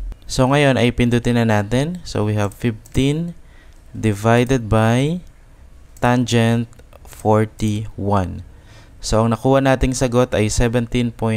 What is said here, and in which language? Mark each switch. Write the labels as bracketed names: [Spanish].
[Filipino] So ngayon ay pindutin na natin. [English] So we have 15 divided by tangent 41. [Filipino] So ang nakuha nating sagot ay 17.255.